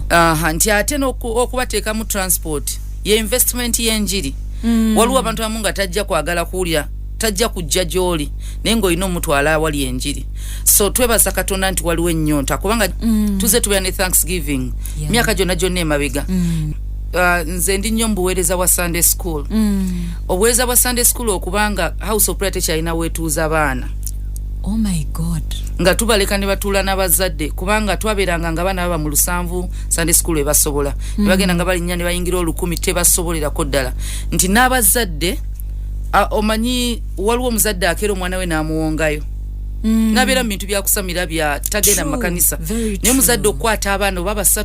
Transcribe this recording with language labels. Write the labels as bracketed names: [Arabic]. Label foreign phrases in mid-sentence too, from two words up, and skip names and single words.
[Ganda] nti ate n'okubateeka mu transport ye investment y'enjiri waliwo abantu abamu nga tajja kwagala kuwulira tajja kujja gy'oli naye ng'olina omutwala awali enjiri so twebaza Katonda nti waliwo ennyonta kubanga tuze tubeera ne Thanksgiving myaka gyonna emabega nze ndi nnyo mbuweereza bwa [English] Sunday school [Ganda] obuweereza bwa [English] Sunday school [Ganda] okubanga [English] house of prayer [Ganda] tekyalina weetuuza baana [English] oh my god [Ganda] nga tubaleka ne batuula n'abazadde kubanga twabeeranga nga baana baba mu 7 [English] Sunday school [Ganda] ebasobola ne bagenda nga balinnya ne bayingira 10 tebasobolerako ddala nti n'abazadde omanyi waliwo omuzadde akeera omwana we n'amuwongayo nabeera mu bintu byakusamira bya tagenda mu makanisa naye omuzadde okukwata abaana oba basatu